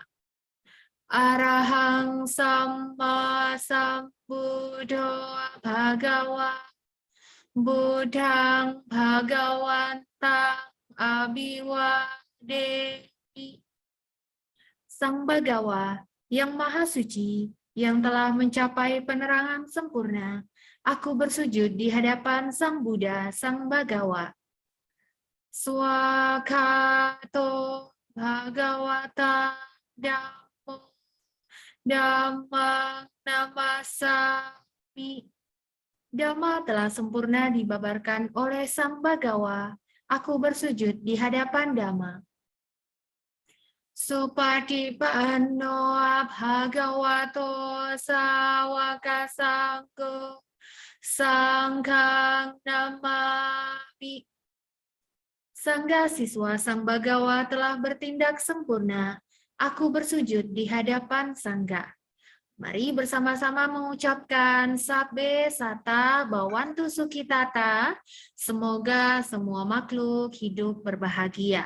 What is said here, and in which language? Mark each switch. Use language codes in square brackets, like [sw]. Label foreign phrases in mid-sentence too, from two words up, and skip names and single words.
[pi] Arahang Samma Sambuddho Bhagawa Buddhang Bhagawantang Abiwademi. [id] Sang Bagawa yang Maha Suci, yang telah mencapai penerangan sempurna, aku bersujud di hadapan Sang Buddha, Sang Bagawa. [pi] Swakato Bhagawata Dhammo Dhammang Namasami. [id] Dhamma telah sempurna dibabarkan oleh Sang Bagawa. Aku bersujud di hadapan Dhamma. [pi] Supatipanno bhagavato sawaka sanggo sangghang namami. [id] Sangga siswa Sang Bagawa telah bertindak sempurna. Aku bersujud di hadapan Sangga. Mari bersama-sama mengucapkan [pi] Sabbe Sata Bawantu Sukitata. [id] Semoga semua makhluk hidup berbahagia.